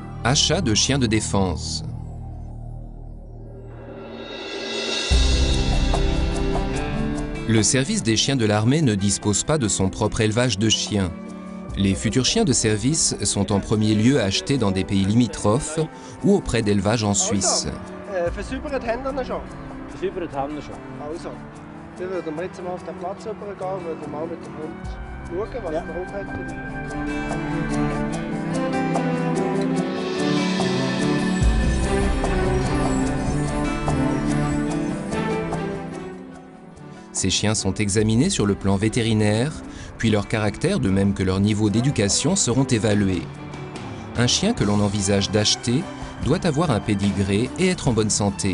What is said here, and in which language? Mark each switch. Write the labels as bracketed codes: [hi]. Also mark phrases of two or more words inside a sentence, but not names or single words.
[fr] Achat de chiens de défense. Le service des chiens de l'armée ne dispose pas de son propre élevage de chiens. Les futurs chiens de service sont en premier lieu achetés dans des pays limitrophes ou auprès d'élevages en Suisse. [de] Versäubert haben wir ihn schon. Versäubert haben wir schon. Also, dann würden wir jetzt mal auf den Platz rübergehen und würden mal mit dem Hund schauen, was er drauf hat. [fr] Ces chiens sont examinés sur le plan vétérinaire, puis leur caractère, de même que leur niveau d'éducation, seront évalués. Un chien que l'on envisage d'acheter doit avoir un pédigré et être en bonne santé.